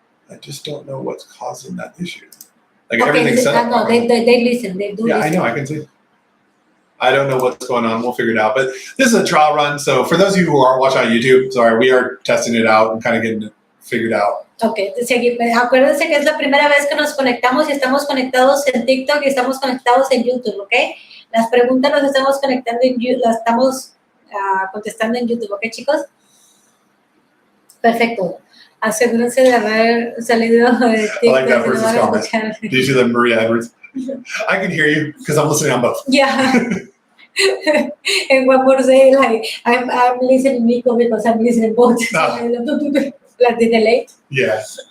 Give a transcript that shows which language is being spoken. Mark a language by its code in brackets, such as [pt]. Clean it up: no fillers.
[en] I just don't know what's causing that issue. Like Okay, everything's set up. no, they listen. They do Yeah, listen. I know. I can see. I don't know what's going on. We'll figure it out. But this is a trial run. So for those of you who aren't watching on YouTube, sorry, we are testing it out and kind of getting it figured out. [es] Ok, acuérdense que es la primera vez que nos conectamos y estamos conectados en TikTok y estamos conectados en YouTube, ¿ok? Las preguntas las estamos conectando las estamos contestando en YouTube, ¿ok, chicos? Perfecto. Asegúrense de haber salido de TikTok. [en] I like that person's no comment. Did you see that, Maria Edwards? I can hear you because I'm listening on both. Yeah. And one more say, like, I'm listening Nico because I'm listening both. Like the delay. Yeah.